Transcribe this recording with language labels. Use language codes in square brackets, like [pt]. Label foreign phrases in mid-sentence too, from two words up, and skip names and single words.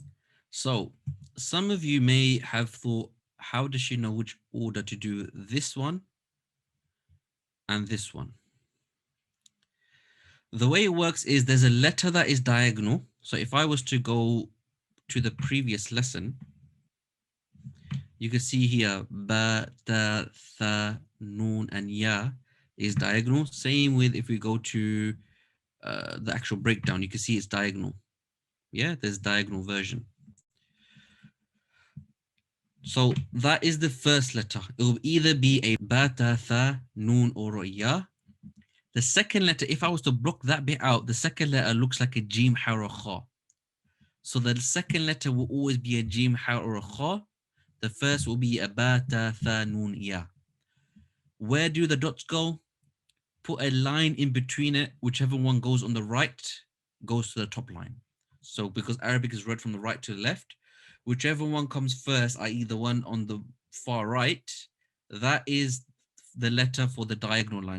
[en] So some of you may have thought, how does she know which order to do this one and this one? The way it works is there's a letter that is diagonal. So if I was to go to the previous lesson, you can see here ba, ta, tha, noon, and ya is diagonal. Same with if we go to the actual breakdown, you can see it's diagonal. Yeah, there's diagonal version. So that is the first letter. It will either be a ba, ta, tha, noon, or a ya. The second letter, if I was to block that bit out, the second letter looks like a jim, ha, or a kha. So the second letter will always be a jim, ha, or a kha. The first will be a ba, ta, tha, noon, ya. Where do the dots go? Put a line in between it. Whichever one goes on the right goes to the top line. So because Arabic is read from the right to the left, whichever one comes first, i.e. the one on the far right, that is the letter for the diagonal line.